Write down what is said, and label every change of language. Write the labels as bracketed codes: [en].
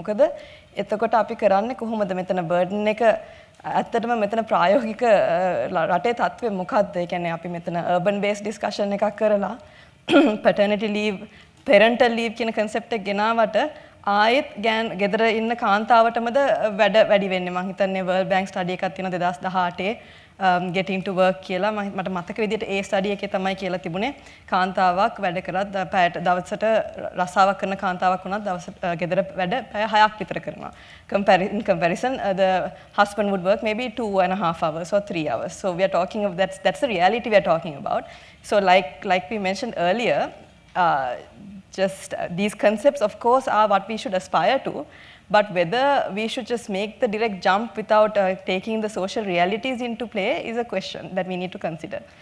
[si] මොකද එතකොට අපි කරන්නේ කොහොමද මෙතන burden එක ඇත්තටම මෙතන ප්‍රායෝගික රටේ තත්ත්වය මොකක්ද? ඒ කියන්නේ අපි මෙතන urban based discussion එකක් කරලා paternity leave parental leave කියන concept එක ගෙනාවට ආයෙත් ගෙදර ඉන්න කාන්තාවටමද වැඩි වෙන්නේ. මම හිතන්නේ World Bank study එකක් තියෙනවා 2018 getting to work කියලා. මට මතක විදිහට ඒ study එකේ තමයි කියලා තිබුණේ කාන්තාවක් වැඩ කරත් දවසට රස්සාවක් කරන කාන්තාවක් වුණත් දවසට ගෙදර වැඩ පැය 6ක් විතර කරනවා. [en] In comparison, the husband would work maybe 2.5 hours or 3 hours. So we are talking of that's the reality we are talking about. So like we mentioned earlier, just these concepts of course are what we should aspire to, but whether we should just make the direct jump without taking the social realities into play is a question that we need to consider.